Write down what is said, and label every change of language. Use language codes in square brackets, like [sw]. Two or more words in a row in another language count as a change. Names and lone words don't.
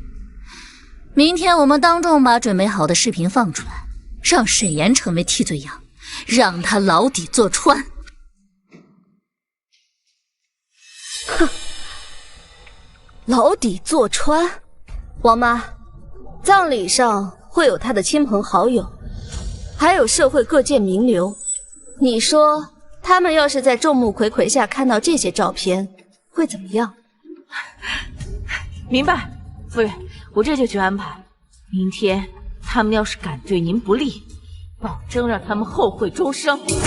[zh] 明天我們當眾把準備好的視頻放出來，讓沈岩成為替罪羊，讓他牢底坐穿。哼，牢底坐穿。王媽，葬禮上會有他的親朋好友，還有社會各界名流。你說他們要是在眾目睽睽下看到這些照片，會怎麼樣？明白，夫人，我這就去安排。明天他們要是敢對您不利，保證讓他們後悔終生。